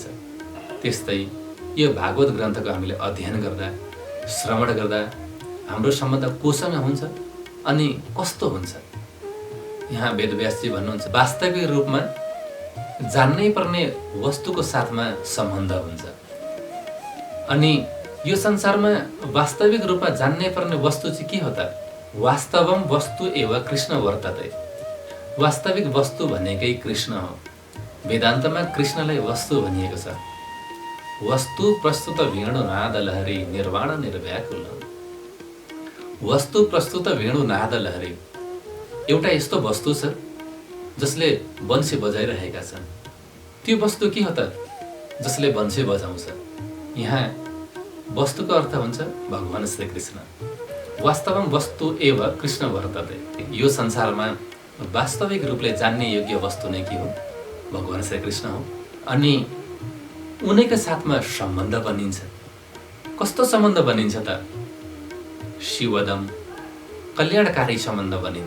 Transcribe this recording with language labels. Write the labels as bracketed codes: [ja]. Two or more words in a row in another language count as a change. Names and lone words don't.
[ne] त्यस्तै यो भागवत ग्रन्थको हामीले अध्ययन गर्दा श्रवण गर्दा हाम्रो सम्बन्ध कोसँग हुन्छ अनि कस्तो हुन्छ? यहाँ वेदव्यासजी भन्नुहुन्छ वास्तविक रूपमा जान्नै पर्ने वस्तुको साथमा सम्बन्ध हुन्छ। अनि यो संसारमा वास्तविक रूपमा जान्नै पर्ने वस्तु चाहिँ के हो त? [sa] वास्तवम वस्तु एव कृष्ण वर्तते। [ne] वास्तविक वस्तु भनेकै कृष्ण हो। वेदान्तमा कृष्णलाई वस्तु भनिएको छ। [sa] वस्तु प्रस्तुत वेणुनाद लहरी निर्वाण निर्व्याकुल। वस्तु प्रस्तुत वेणुनाद लहरी [ne] एउटा यस्तो वस्तु छ जसले वंशी बजाइरहेका छन्। त्यो वस्तु के हो त? जसले वंशी बजाउँछ। यहाँ वस्तुको अर्थ हुन्छ भगवान श्री कृष्ण। [sa] वास्तवमा वस्तु एव कृष्ण वर्तते। [ne] यो संसारमा वास्तविक रूपले जान्ने योग्य वस्तु नै के हो? भगवान श्री कृष्ण हो। अनि उनैका साथमा सम्बन्ध बनिन्छ। कस्तो सम्बन्ध बनिन्छ त? शिवदम कल्याणकारी सम्बन्ध बनिन्छ।